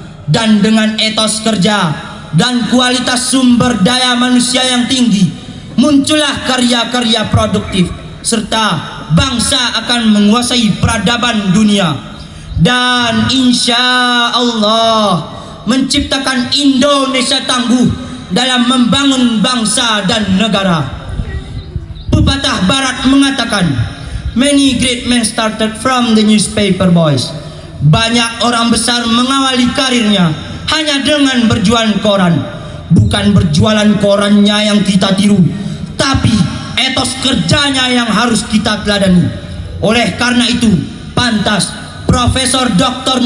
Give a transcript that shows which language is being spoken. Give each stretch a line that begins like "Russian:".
Indonesian: Dan dengan etos kerja dan kualitas sumber daya manusia yang tinggi, muncullah karya-karya produktif, serta bangsa akan menguasai peradaban dunia. Dan insya Allah menciptakan Indonesia tangguh dalam membangun bangsa dan negara. Pepatah barat mengatakan,
English: many great men started from the newspaper boys.
Indonesian: Banyak orang besar mengawali karirnya hanya dengan berjualan koran. Bukan berjualan korannya yang kita tiru, tapi etos kerjanya yang harus kita teladani. Oleh karena itu, pantas Profesor Dr.